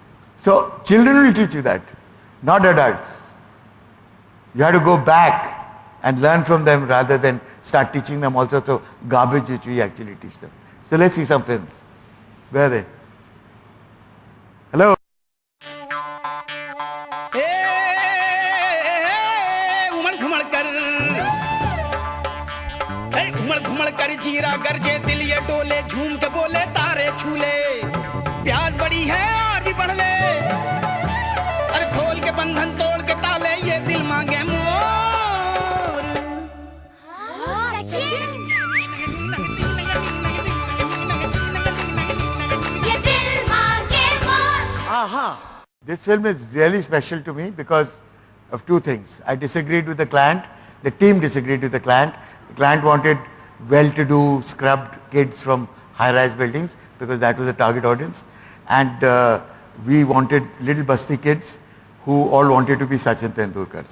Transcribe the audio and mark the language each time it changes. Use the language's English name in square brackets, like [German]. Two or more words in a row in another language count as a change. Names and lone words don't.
[English] So children will teach you that, not adults. You have to go back and learn from them rather than start teaching them all sorts of garbage which we actually teach them. So let's see some films. Where are they? Hello? [Hindi] जीरा गरजे दिल ये डोले झूम के बोले तारे छूले प्यास बड़ी है और भी बढ़ ले अरे खोल के बंधन तोड़ के ताले ये दिल मांगे मोर ये दिल मांगे मोर. [English] Aha! This film is really special to me because of two things. I disagreed with the client. The team disagreed with the client. The client wanted well-to-do, scrubbed kids from high-rise buildings because that was the target audience. And we wanted little busty kids who all wanted to be Sachin Tendulkars.